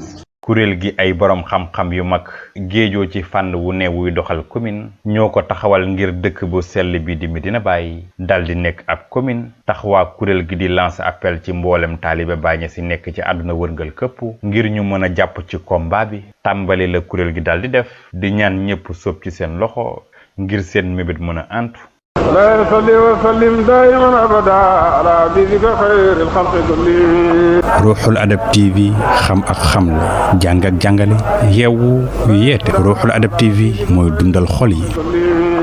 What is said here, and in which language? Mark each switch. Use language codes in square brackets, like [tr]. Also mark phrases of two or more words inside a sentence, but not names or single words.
[wo] kuréel gi ay borom xam-xam yu mag géejoo ci fànn wu ne wuy doxal commune ñoo ko taxawal ngir dëkk bu sell bi di Medina Baye dal di nekk ab commune taxawaa kuréel gi di [fr] lancer appel [wo] ci mboolem taalibe Baye Niass si nekk ci àdduna wërngal këpp ngir ñu mën a jàpp ci combat bi tàmbali la kuréel gi dal di def di ñaan ñëpp sóob ci seen loxo ngir seen mébét mën a antu. [ar] لا يصلي وسلم دائما ابدا على حبيبك خير الخلق كلهم. [wo] Ruuxul Adab TV xam ak xamle jàng ak jàngale yeewu yeete Ruuxul Adab TV mooy dundal xol yi.